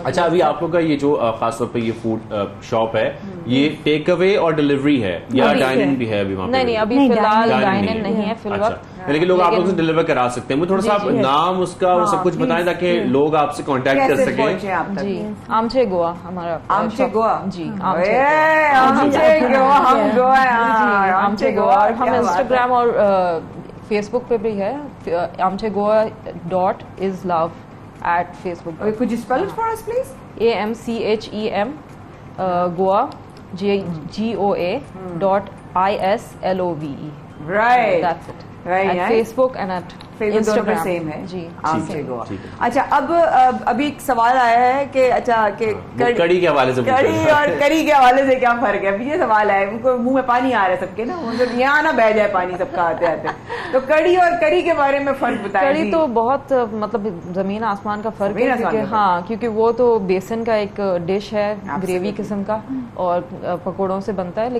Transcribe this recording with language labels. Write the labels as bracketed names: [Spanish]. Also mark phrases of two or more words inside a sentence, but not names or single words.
[Hindi] अच्छा, अभी आप लोग का ये जो खास तौर पे ये [English] food shop [Hindi] है, ये [English] take away [Hindi] और डिलीवरी है या [English] dine in [Hindi] भी है अभी वहाँ पे? नहीं, अभी फिलहाल [English] dine in [Hindi] नहीं है फिलहाल, लेकिन लोग आप लोग से डिलीवर करा सकते हैं। मुझे थोड़ा सा आप नाम उसका और सब कुछ बताएं ताकि लोग आपसे कांटेक्ट कर सकें। जी, आमचे गोवा हमारा, आमचे गोवा जी, आमचे गोवा, हम गोवा, आमचे गोवा। और हम इंस्टाग्राम और फेसबुक पे भी है, [English] आमचे गोवा .is.love at Facebook. Okay, could you spell it for us, please? AMCHEM Goa GOA.ISLOVE. Right. That's it. Right. At Facebook and at Instagram. [Hindi] सेम है जी, आमचे गोवा। अच्छा, अब अभी एक सवाल आया है कि अच्छा कि कड़ी के हवाले से, कड़ी और करी के हवाले से क्या फर्क है? अभी ये सवाल है, उनको मुंह में पानी आ रहा है सबके ना, मतलब यहाँ ना बह जाए पानी सबका आते आते। तो कड़ी और करी के बारे में फर्क बताइए। कड़ी तो बहुत मतलब जमीन आसमान का फर्क है, क्योंकि हाँ, क्योंकि वो तो बेसन का एक डिश है, ग्रेवी किस्म का, और पकौड़ों से बनता है।